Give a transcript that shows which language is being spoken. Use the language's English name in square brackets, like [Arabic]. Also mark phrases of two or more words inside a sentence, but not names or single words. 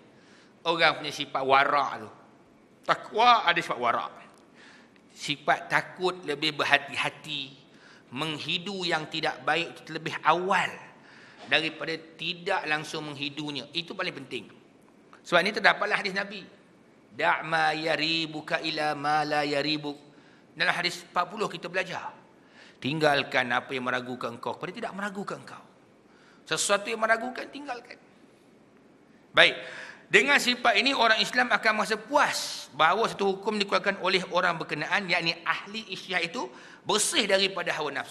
[Malay] Orang punya sifat warak tu. Takwa ada sifat warak. Sifat takut lebih berhati-hati, menghidu yang tidak baik lebih awal daripada tidak langsung menghidunya. Itu paling penting. Sebab ini terdapatlah hadis Nabi. [Arabic] Da' ma yaribuka ila ma la yaribuk. [Malay] Dalam hadis 40 kita belajar. Tinggalkan apa yang meragukan engkau kepada tidak meragukan engkau. Sesuatu yang meragukan, tinggalkan. Baik. Dengan sifat ini, orang Islam akan merasa puas bahawa satu hukum dikeluarkan oleh orang berkenaan, yakni ahli ijtihad itu bersih daripada hawa nafsu.